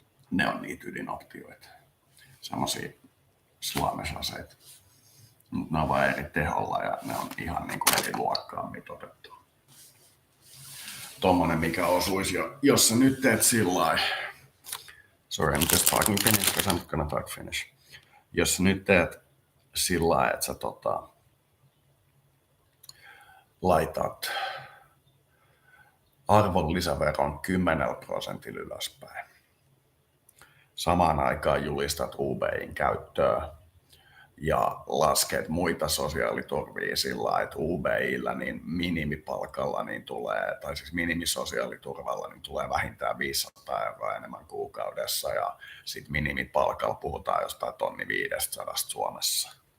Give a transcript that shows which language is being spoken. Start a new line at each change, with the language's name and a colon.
Finnish: Ne on niitä ydinoptioita. Semmoisia Suomessa-aseita. Mutta ne on vain eri teholla ja ne on ihan niin kuin eri luokkaan mitoitettu. Tommonen, mikä osuisi jo, jos sä nyt teet sillai.
English: Sorry, I'm just talking Finnish because I'm gonna talk Finnish.
Finnish: Jos sä nyt teet sillai, että sä laitat arvonlisäveron 10% ylöspäin. Samaan aikaan julistat UBIn käyttöä ja lasket muita sosiaaliturvia sillä, että UBIllä niin minimipalkalla niin tulee, tai siis minimisosiaaliturvalla niin tulee vähintään 500 € enemmän kuukaudessa ja sitten minimipalkalla puhutaan jostain 1 500 Suomessa.